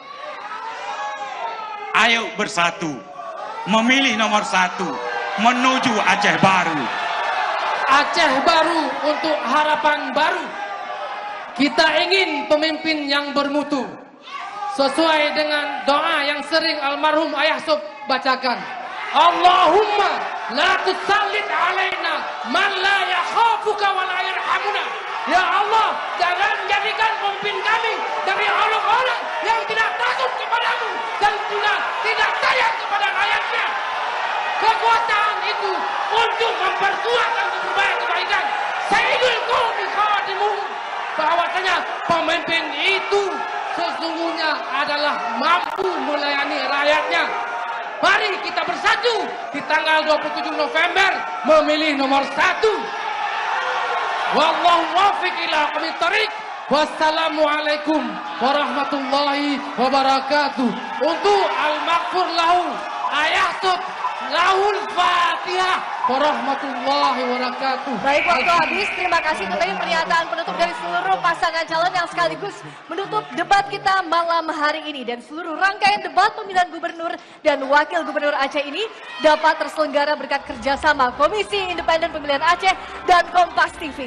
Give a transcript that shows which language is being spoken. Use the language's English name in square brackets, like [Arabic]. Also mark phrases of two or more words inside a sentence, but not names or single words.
[Indonesian] Ayo bersatu, memilih nomor 1, menuju Aceh baru. Aceh baru untuk harapan baru. Kita ingin pemimpin yang bermutu, sesuai dengan doa yang sering almarhum Ayah Sob bacakan. [Arabic] اللهم لا تسلط علينا من لا يخافك ولا يرحمنا. [Indonesian] Ya Allah, jangan jadikan pemimpin kami dari orang-orang yang tidak takut kepadamu dan juga tidak sayang kepada rakyatnya. Kekuasaan itu untuk memperkuat dan memperbaiki kebaikan. [Arabic] سيد القوم خادمهم. [Indonesian] Bahwasanya pemimpin itu sesungguhnya adalah mampu melayani rakyatnya. Mari kita bersatu di tanggal 27 November memilih nomor 1. [Arabic] والله الموفق إلى أقوم الطريق. والسلام عليكم ورحمة الله وبركاته. Untuk المغفور له Ayah Sob له الفاتحة ورحمة الله وبركاته. [Indonesian] Baik, waktu habis. Terima kasih tentunya pernyataan penutup dari seluruh pasangan calon yang sekaligus menutup debat kita malam hari ini. Dan seluruh rangkaian debat pemilihan gubernur dan wakil gubernur Aceh ini dapat terselenggara berkat kerjasama Komisi Independen Pemilihan Aceh dan Kompas TV.